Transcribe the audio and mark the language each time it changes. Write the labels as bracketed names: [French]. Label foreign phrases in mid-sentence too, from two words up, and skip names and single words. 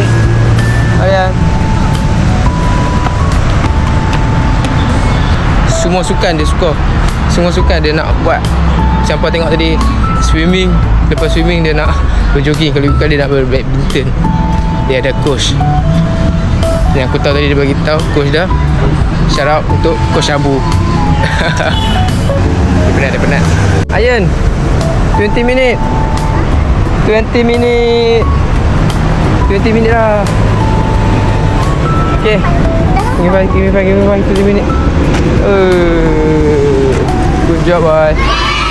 [Malay] Aryan. Semua sukan dia suka. Semua sukan dia nak buat. Siapa tengok tadi swimming. Lepas swimming dia nak berjogging. Kalau bukan dia nak berbadminton. Dia ada coach. Yang aku tahu tadi dia bagi tahu coach dah. [English] Shout out [Malay] untuk Coach Abu. Dia penat. Aryan, 20 minit. 20 minit. 20 minit dah. Okay. [English] Give me 5 20 minit. Good job, boy.